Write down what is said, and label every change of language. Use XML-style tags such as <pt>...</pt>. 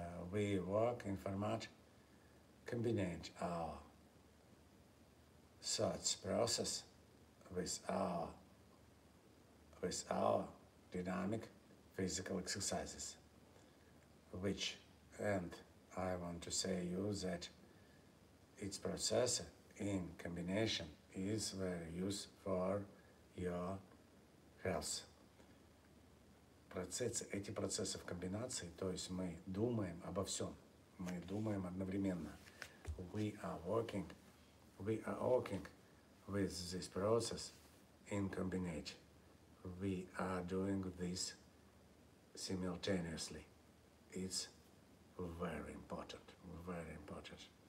<en>we work in format combine our thoughts process with our dynamic physical exercises, which, and I want to say you that its process in combination is very useful for your health.</en> <ru>Эти процессы в комбинации, то есть мы думаем обо всем, мы думаем одновременно.</ru> <en>We are working with this process in combination. We are doing this simultaneously. It's very important, very important.</en>